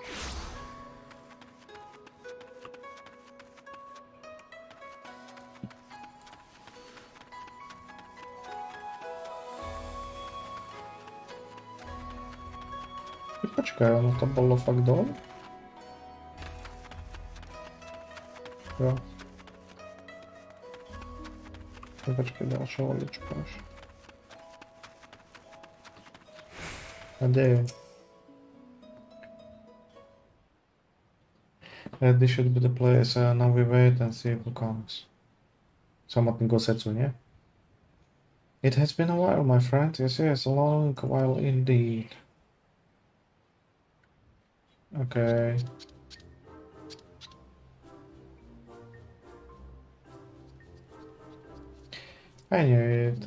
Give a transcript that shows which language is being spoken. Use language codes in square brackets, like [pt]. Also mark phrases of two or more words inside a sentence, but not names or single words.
[sk] Počkaj, ono to bolo fakt dole? Jo. Počkaj, ďalšia lodička už. A kde je? [en] This should be the place. Now we wait and see who comes. [sk] Samotný Gosetsu, nie? [en] It has been a while, my friend. Yes, a long while indeed. Okay. I knew it.